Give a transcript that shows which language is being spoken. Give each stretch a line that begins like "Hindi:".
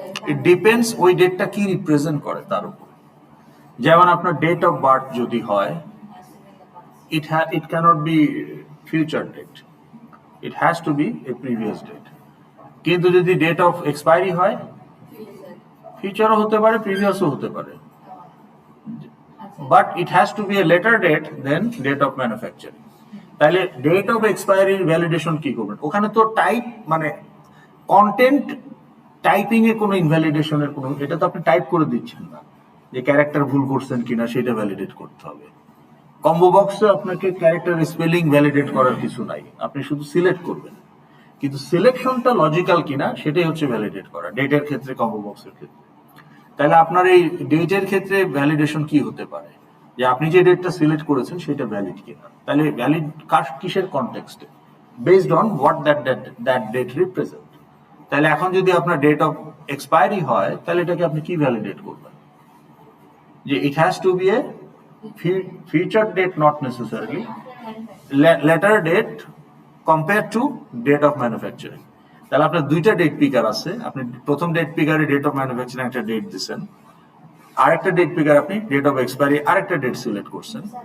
English: it depends
Bangla: ওই ডেটটা কি রিপ্রেজেন্ট করে তার উপর। যেমন আপনার ডেট অফ বার্থ যদি হয়,
English: it cannot be future date, it has to be a previous date.
Bangla: কিন্তু যদি ডেট অফ এক্সপায়ারি হয়, ফিউচারও হতে পারে প্রিভিয়াসও হতে পারে,
English: But it has to be a later date than date of manufacturing.
Bangla: তাহলে ডেট অফ এক্সপায়ারির ভ্যালিডেশন কি করবেন? ওখানে তো টাইপ মানে কন্টেন্ট টাইপিং এ কোনো ইনভ্যালিডেশনের কোনো, এটা তো আপনি টাইপ করে দিচ্ছেন না যে ক্যারেক্টার ভুল করছেন কিনা সেটা ভ্যালিডেট করতে হবে। কম্বো বক্সে আপনাকে ক্যারেক্টার স্পেলিং ভ্যালিডেট করার কিছু নাই, আপনি শুধু সিলেক্ট করবেন, কিন্তু সিলেকশনটা লজিক্যাল কিনা সেটাই হচ্ছে ভ্যালিডেট করা ডেটের ক্ষেত্রে, কম্বো বক্সের ক্ষেত্রে। তাহলে আপনার এই ডেটের ক্ষেত্রে ভ্যালিডেশন কি হতে পারে? যে আপনি যে ডেটটা সিলেক্ট করেছেন সেটা ভ্যালিড কিনা। তাহলে ভ্যালিড কিসের কনটেক্সটে?
English: Based on what that date represent.
Bangla: তাহলে এখন যদি আপনার ডেট অফ এক্সপায়ারি হয় তাহলে এটাকে আপনি কি ভ্যালিডেট করবেন?
English: যে it has to be a future date, not necessarily later date compared to date of manufacturing.
Bangla: তাহলে আপনার দুইটা ডেট পিকার আছে, আপনি প্রথম ডেট পিকারে ডেট অফ ম্যানুফ্যাকচারিং একটা ডেট দিবেন, আরেকটা ডেট পিকার আপনি ডেট অফ এক্সপায়ারি আরেকটা ডেট সিলেক্ট করছেন।